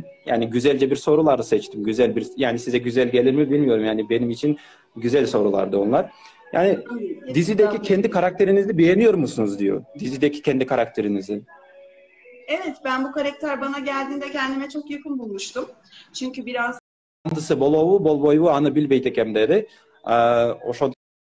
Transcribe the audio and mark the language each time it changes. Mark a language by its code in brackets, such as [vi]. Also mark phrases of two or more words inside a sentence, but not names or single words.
[tr] Yani güzelce bir soruları seçtim. Güzel bir, yani size güzel gelir mi bilmiyorum. Yani benim için güzel sorulardı onlar. Yani Hepsi dizideki güzel. kendi karakterinizi beğeniyor musunuz diyor. Dizideki kendi karakterinizi. Evet, ben bu karakter bana geldiğinde kendime çok yakın bulmuştum. Çünkü biraz [ky] Андысы болобу, болбойбу аны билбейт экем dedi. Ошо